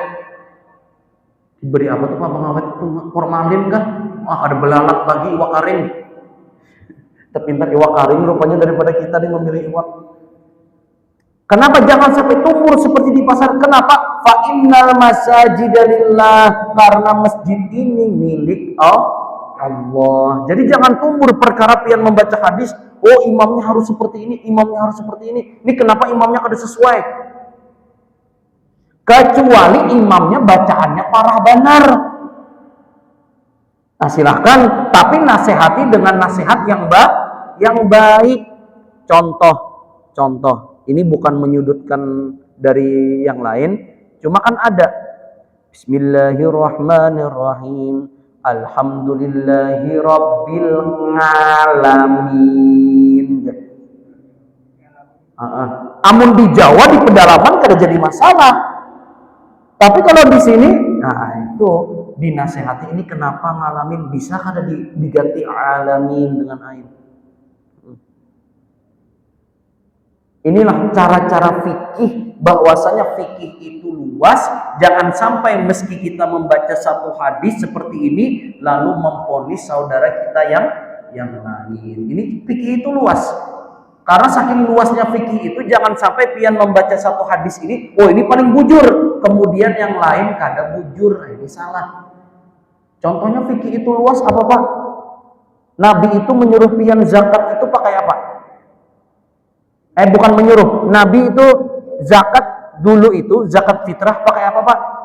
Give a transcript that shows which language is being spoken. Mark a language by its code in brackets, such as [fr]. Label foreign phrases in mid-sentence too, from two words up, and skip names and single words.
[id] Diberi apa tuh Pak Bang awet itu? Formalin kan? [bjn] Wah ada belalang lagi iwak karing. Terpintar iwak karing rupanya daripada kita nih memilih iwak. [id] Kenapa jangan sampai tumbuh seperti di pasar? Kenapa? [ar] فإن المساجد لله, [id] karena masjid ini milik Allah. Jadi jangan tumbuh perkara pian membaca hadis, oh imamnya harus seperti ini, imamnya harus seperti ini. Ini kenapa imamnya kada sesuai? Kecuali imamnya bacaannya parah benar. Nah silahkan, tapi nasihati dengan nasihat yang baik. Contoh. Ini bukan menyudutkan dari yang lain, cuma kan ada Bismillahirrahmanirrahim. [ar] الحمد لله رب العالمين. [bjn] Amun di Jawa di pedalaman kada jadi masalah. [id] Tapi kalau di sini, nah itu dinasehati ini kenapa ngalamin bisa kada diganti alamin dengan ain. Inilah cara-cara fikih, bahwasanya fikih itu luas. Jangan sampai meski kita membaca satu hadis seperti ini lalu memponis saudara kita yang lain. Ini fikih itu luas. Karena saking luasnya fikih itu jangan sampai pian membaca satu hadis ini, [bjn] oh ini paling bujur, kemudian yang lain kada bujur. Ini salah. [id] Contohnya fikih itu luas apa Pak? Nabi itu menyuruh pian zakat itu pakai apa? Bukan menyuruh. Nabi itu zakat dulu itu zakat fitrah pakai apa Pak?